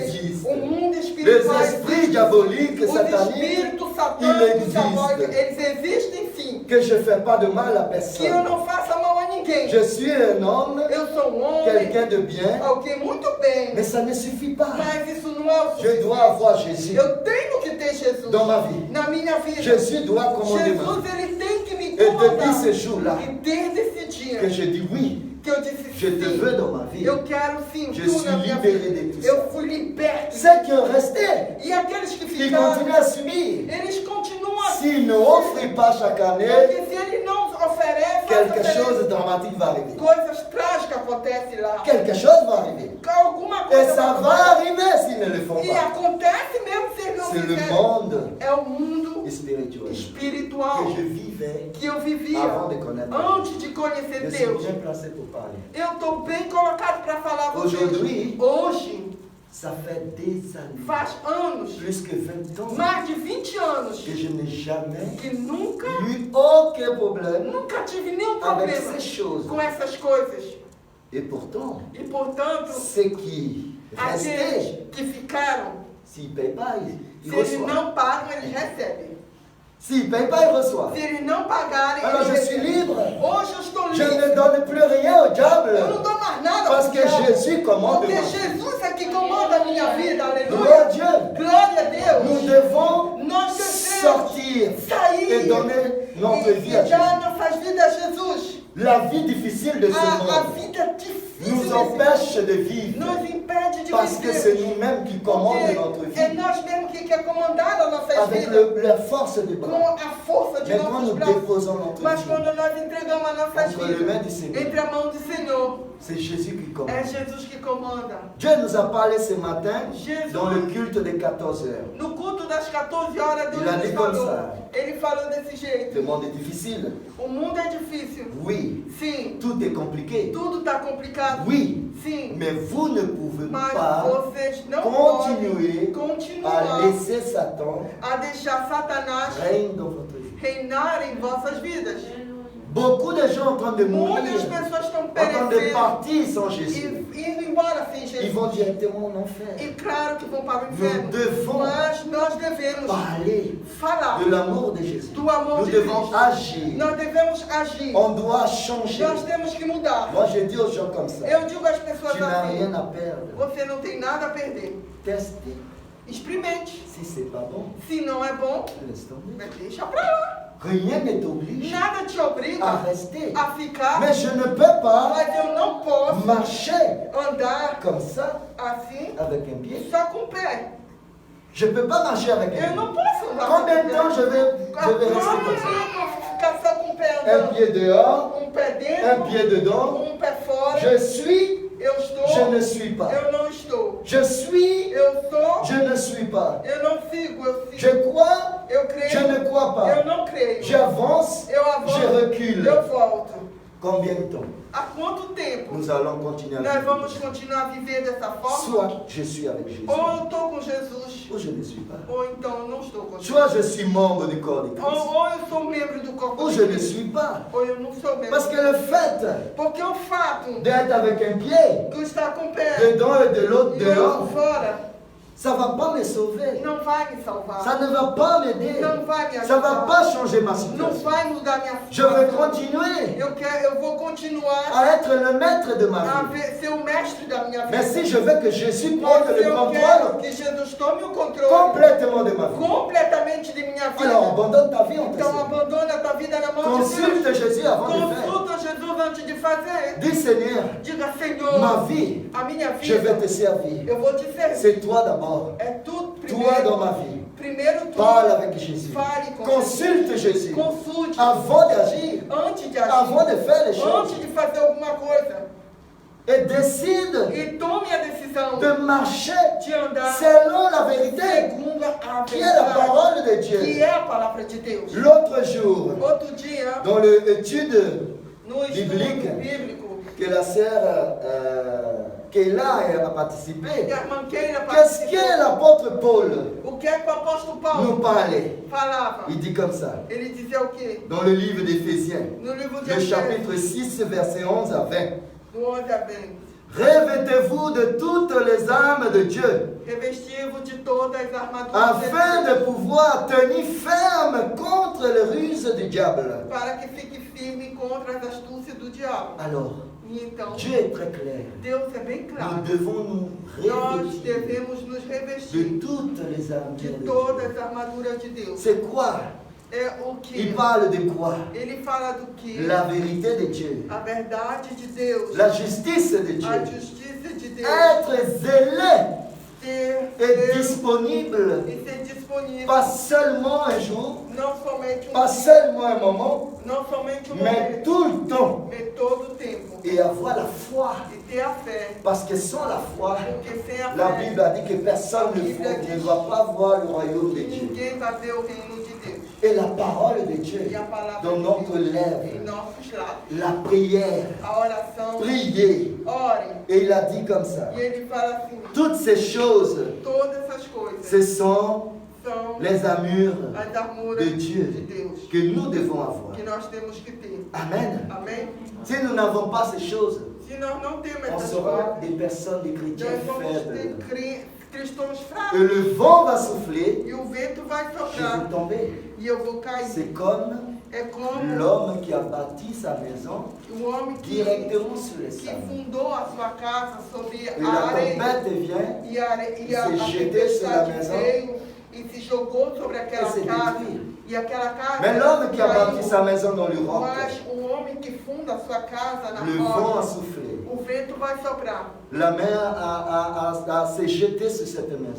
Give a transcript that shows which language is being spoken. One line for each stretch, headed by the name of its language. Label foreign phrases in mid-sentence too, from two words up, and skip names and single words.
French: existe.
Portuguese: o mundo
French: les
Portuguese: espiritual
French: esprits
Portuguese: existe.
French: diaboliques,
Portuguese: Os
French: sataniques,
Portuguese: espíritos
French: il
Portuguese: satânicos,
French: existe.
Portuguese: diabólicos, eles existem sim.
French: que je ne fais pas de mal à
Portuguese: Que eu
French: personne.
Portuguese: não faça mal a ninguém.
French: Je suis un homme,
Portuguese: Eu sou homem,
French: quelqu'un de bien,
Portuguese: alguém muito bem.
French: mais ça ne suffit pas.
Portuguese: Mas isso não é o
French: Je
Portuguese: suficiente.
French: dois avoir Jésus
Portuguese: Eu tenho que ter Jesus
French: dans ma vie.
Portuguese: na minha vida.
French: Jésus doit commander ma vie.
Portuguese: Jesus, ele tem que me
French: Et depuis
Portuguese: comandar.
French: ce jour-là,
Portuguese: E desde esse dia
French: que je dis oui,
Portuguese: que eu disse
French: je te
Portuguese: sim,
French: veux dans ma vie.
Portuguese: eu quero sim,
French: Je tu suis
Portuguese: na minha
French: libéré
Portuguese: vida.
French: de tout
Portuguese: Eu
French: ça.
Portuguese: fui liberto.
French: Ceux qui ont resté,
Portuguese: E aqueles que
French: qui
Portuguese: ficaram,
French: continuent à subir,
Portuguese: eles continuam a
French: s'ils ne offrent pas chaque année,
Portuguese: Porque se ele não oferece,
French: quelque
Portuguese: oferece,
French: chose de dramatique va arriver.
Portuguese: coisas trágicas acontecem lá.
French: Quelque chose va arriver.
Portuguese: Alguma
French: Et
Portuguese: coisa
French: ça
Portuguese: vai
French: va arriver s'ils ne le font
Portuguese: E
French: pas.
Portuguese: acontece mesmo se eles não
French: C'est le
Portuguese: fizerem.
French: monde
Portuguese: É o mundo
French: spirituel
Portuguese: espiritual
French: que je vivais
Portuguese: que eu vivia
French: avant de connaître.
Portuguese: antes de conhecer
French: Je suis
Portuguese: Deus.
French: bien placé pour parler.
Portuguese: Eu estou bem colocado para falar com
French: Aujourd'hui,
Portuguese: vocês. Hoje,
French: ça fait des années,
Portuguese: faz anos,
French: plus que 20 ans,
Portuguese: mais de 20 anos,
French: que je n'ai jamais
Portuguese: que nunca
French: eu aucun problème
Portuguese: tive nenhum
French: avec
Portuguese: problema
French: ces choses.
Portuguese: com essas coisas.
French: Et pourtant,
Portuguese: E portanto,
French: ceux qui restaient,
Portuguese: aqueles que ficaram,
French: s'ils ne payent pas, ils
Portuguese: se eles
French: reçoivent.
Portuguese: não pagam, eles recebem.
French: S'ils ne payent pas, ils reçoivent.
Portuguese: Se eles não pagarem,
French: Alors
Portuguese: eles
French: je suis
Portuguese: recebem.
French: libre.
Portuguese: Hoje eu estou
French: Je
Portuguese: livre.
French: ne donne plus rien au
Portuguese: Eu não
French: diable.
Portuguese: dou mais nada
French: Parce
Portuguese: pro
French: que
Portuguese: diabo.
French: Jésus commande
Portuguese: Porque
French: ma vie.
Portuguese: Jesus é que comanda a minha vida.
French: Gloire à
Portuguese: Aleluia.
French: Dieu.
Portuguese: Glória a Deus.
French: Nous devons
Portuguese: Nós devemos
French: sortir
Portuguese: sair
French: et donner notre vie à
Portuguese: e dar
French: Jésus.
Portuguese: nossas vidas a Jesus.
French: La vie difficile de ce
Portuguese: A
French: monde
Portuguese: vida difícil
French: nous
Portuguese: desse
French: empêche de vivre
Portuguese: nos impede de
French: parce que c'est
Portuguese: viver.
French: nous-mêmes qui commandons notre
Portuguese: Porque é
French: vie
Portuguese: nós mesmos que quer comandar a nossa
French: avec
Portuguese: vida
French: la force du
Portuguese: com
French: bras.
Portuguese: a força de
French: Mais quand
Portuguese: nossos
French: nous
Portuguese: braços.
French: déposons notre
Portuguese: Mas
French: vie
Portuguese: quando nós entregamos a nossa
French: entre les mains
Portuguese: vida
French: du Seigneur,
Portuguese: entre a mão do Senhor,
French: c'est Jésus qui
Portuguese: é
French: commande.
Portuguese: Jesus que comanda.
French: Dieu nous a parlé ce matin
Portuguese: Jesus.
French: dans le culte des 14 heures.
Portuguese: No culto das 14 horas, Deus
French: Il a
Portuguese: nos
French: dit comme
Portuguese: falou.
French: ça.
Portuguese: Ele falou desse jeito.
French: Le monde est difficile.
Portuguese: O mundo é difícil.
French: Oui.
Portuguese: Sim.
French: Tout est compliqué.
Portuguese: Tudo está complicado.
French: Oui.
Portuguese: Sim.
French: Mais vous ne pouvez
Portuguese: Mas
French: pas
Portuguese: vocês não
French: continuer
Portuguese: podem
French: à
Portuguese: continuar
French: laisser Satan
Portuguese: a deixar Satanás
French: régner dans votre vie.
Portuguese: reinar em vossas vidas.
French: Beaucoup de gens en train de mourir,
Portuguese: Muitas pessoas estão
French: en train de
Portuguese: perecendo
French: partir sans Jésus.
Portuguese: e indo embora sem
French: Ils
Portuguese: Jesus.
French: vont directement en enfer.
Portuguese: E claro que vão para o inferno.
French: Nous devons
Portuguese: Mas nós devemos
French: parler
Portuguese: falar
French: de l'amour de Jésus.
Portuguese: do amor
French: Nous
Portuguese: de
French: devons
Portuguese: Cristo.
French: agir.
Portuguese: Nós devemos agir.
French: On doit changer.
Portuguese: Nós temos que mudar.
French: Moi, je dis aux gens comme ça,
Portuguese: Eu digo às pessoas
French: tu n'as rien
Portuguese: assim:
French: à perdre.
Portuguese: você não tem nada a perder.
French: Teste.
Portuguese: Experimente.
French: Si c'est pas bon,
Portuguese: Se não é bom,
French: laisse tomber.
Portuguese: deixa pra lá.
French: Rien ne t'oblige
Portuguese: Nada te
French: à
Portuguese: obriga
French: rester.
Portuguese: a ficar.
French: Mais je ne peux pas
Portuguese: Mas eu não posso
French: marcher
Portuguese: andar
French: comme ça
Portuguese: assim
French: avec un pied.
Portuguese: só com o pé.
French: Je ne peux pas marcher avec un
Portuguese: Eu
French: pied.
Portuguese: não posso andar
French: Combien de
Portuguese: com o
French: temps
Portuguese: pé.
French: je vais rester comme ça?
Portuguese: Ficar só com o pé
French: Un
Portuguese: andando.
French: pied dehors,
Portuguese: Um pé
French: un
Portuguese: dentro,
French: pied dedans.
Portuguese: um pé fora.
French: Je suis,
Portuguese: Eu estou,
French: je ne suis pas.
Portuguese: eu não estou.
French: Je suis,
Portuguese: Eu sou,
French: je ne suis pas.
Portuguese: eu não sigo, eu sigo.
French: Je crois,
Portuguese: Eu
French: je
Portuguese: creio,
French: ne crois pas.
Portuguese: eu não creio.
French: J'avance,
Portuguese: Eu avanço,
French: je recule.
Portuguese: eu volto.
French: Combien de temps
Portuguese: Há quanto tempo
French: nous allons continuer à
Portuguese: nós
French: vivre?
Portuguese: vamos continuar a viver dessa forma?
French: Soit je suis avec Jésus,
Portuguese: Ou eu estou com Jesus,
French: ou je ne suis pas.
Portuguese: ou então eu não estou com Jesus.
French: Soit je suis membre du corps de Christ,
Portuguese: Ou eu sou membro do corpo
French: ou
Portuguese: de
French: je ne
Portuguese: Cristo,
French: suis pas.
Portuguese: ou eu não sou membro.
French: Parce que le fait
Portuguese: Porque o fato
French: d'être avec un pied
Portuguese: de eu estar com o pé
French: dedans et de l'autre
Portuguese: e outro
French: dehors,
Portuguese: fora
French: ça ne va pas me sauver.
Portuguese: não vai me salvar.
French: Ça ne va pas m'aider.
Portuguese: Não vai me
French: Ça ne va
Portuguese: ajudar.
French: pas changer ma
Portuguese: Não
French: situation.
Portuguese: vai mudar minha
French: Je veux
Portuguese: situação.
French: continuer
Portuguese: Eu vou continuar
French: à être le maître de ma
Portuguese: a
French: vie.
Portuguese: ser o mestre da minha vida.
French: Mais si je veux que Jésus
Portuguese: Mas
French: prenne
Portuguese: se
French: le
Portuguese: eu
French: contrôle
Portuguese: quero que Jesus tome o controle
French: complètement de ma vie,
Portuguese: completamente de minha vida,
French: alors abandonne ta vie en
Portuguese: então
French: tes
Portuguese: abandona a tua vida na mão de
French: Consulte
Portuguese: Deus.
French: Jésus avant de faire.
Portuguese: Consulta Jesus antes de fazer.
French: Dis Seigneur,
Portuguese: Diga, Senhor,
French: ma vie,
Portuguese: a minha
French: je vais
Portuguese: vida,
French: te servir.
Portuguese: eu vou te servir.
French: C'est toi d'abord.
Portuguese: É tudo
French: Toi dans
Portuguese: primeiro.
French: ma vie.
Portuguese: Primeiro tudo.
French: Parle avec Jésus.
Portuguese: Fale com
French: Consulte Jésus.
Portuguese: Consulte
French: Avant d'agir,
Portuguese: antes de agir.
French: avant de faire les choses.
Portuguese: Antes de fazer alguma coisa.
French: Et décide
Portuguese: E tome a decisão
French: de marcher
Portuguese: de andar
French: selon la vérité,
Portuguese: segundo a
French: qui est la
Portuguese: verdade,
French: parole de
Portuguese: que
French: Dieu.
Portuguese: é a palavra de Deus.
French: L'autre jour,
Portuguese: Outro dia,
French: dans l'étude
Portuguese: no estudo
French: Biblique.
Portuguese: bíblico,
French: que la sœur Kéla a participé,
Portuguese: que a irmã Keila
French: qu'est-ce que
Portuguese: participou,
French: l'apôtre Paul
Portuguese: o que é que o apóstolo
French: nous
Portuguese: Paulo
French: parlait?
Portuguese: falava?
French: Il dit comme ça,
Portuguese: Ele dizia o quê?
French: dans le livre d'Éphésiens,
Portuguese: No livro de
French: le
Portuguese: Efésios,
French: chapitre 6, versets 11 à 20.
Portuguese: do 11 a 20.
French: Revêtez-vous de toutes les armes de Dieu,
Portuguese: Revestivo de todas as armaduras
French: afin
Portuguese: de
French: de pouvoir tenir ferme contre les ruses du diable.
Portuguese: Deus, para que fique firme contra as astúcias do diabo.
French: Alors,
Portuguese: E então,
French: Dieu est très clair.
Portuguese: Deus é bem
French: Nous
Portuguese: claro.
French: devons nous
Portuguese: Nós
French: revêtir
Portuguese: devemos nos
French: de
Portuguese: revestir
French: toutes les armes
Portuguese: de
French: de
Portuguese: todas
French: Dieu.
Portuguese: as armaduras de Deus.
French: C'est quoi?
Portuguese: É o que?
French: Il parle de quoi?
Portuguese: Ele fala do que?
French: La vérité de Dieu,
Portuguese: A verdade de Deus.
French: la justice de
Portuguese: A
French: Dieu,
Portuguese: justiça de Deus.
French: être zélé
Portuguese: Ter
French: et
Portuguese: Deus
French: disponible,
Portuguese: e ser disponível.
French: pas seulement un jour,
Portuguese: Não somente
French: pas
Portuguese: dia,
French: seulement un moment,
Portuguese: não somente
French: mais
Portuguese: momento,
French: tout le temps,
Portuguese: mas todo o tempo.
French: et avoir la foi.
Portuguese: E ter a fé.
French: Parce que sans la foi,
Portuguese: Porque sem a
French: la
Portuguese: fé,
French: Bible a dit que personne ne va pas voir le royaume de Dieu.
Portuguese: ninguém vai ver o reino de Deus.
French: Et la parole de Dieu
Portuguese: E a palavra
French: dans
Portuguese: de
French: notre
Portuguese: Deus em
French: lèvre,
Portuguese: nossos lábios.
French: la prière,
Portuguese: A oração,
French: prier.
Portuguese: ore.
French: Et il a dit comme ça,
Portuguese: E ele fala assim,
French: toutes ces choses,
Portuguese: todas essas coisas
French: ce sont
Portuguese: são
French: les armures
Portuguese: as armuras
French: de
Portuguese: de
French: Dieu
Portuguese: Deus
French: que nous devons avoir.
Portuguese: que nós temos que ter.
French: Amen.
Portuguese: Amém?
French: Si nous n'avons pas ces choses,
Portuguese: Se nós não temos
French: on
Portuguese: essas
French: sera
Portuguese: coisas,
French: des personnes, des chrétiens
Portuguese: nós vamos
French: faibles.
Portuguese: ter cristãos
French: Et
Portuguese: fracos.
French: le vent va souffler,
Portuguese: E o vento vai
French: je
Portuguese: soprar
French: vais tomber.
Portuguese: e eu vou cair.
French: C'est comme
Portuguese: É como
French: l'homme qui a bâti sa maison
Portuguese: o homem que
French: directement sur les
Portuguese: que
French: sables.
Portuguese: fundou a sua casa sobre
French: Et
Portuguese: a
French: la
Portuguese: areia.
French: tempête vient,
Portuguese: E a
French: se jeter sur la
Portuguese: tempestade
French: maison
Portuguese: veio e se jogou sobre aquela
French: et se
Portuguese: casa.
French: détruire.
Portuguese: E aquela casa
French: Mais l'homme qui a
Portuguese: caiu.
French: bâti sa maison dans le roc,
Portuguese: Mas o homem que funda a sua casa na
French: le vent a
Portuguese: rocha,
French: soufflé.
Portuguese: o vento vai soprar.
French: La mer a s'est jetée sur cette maison.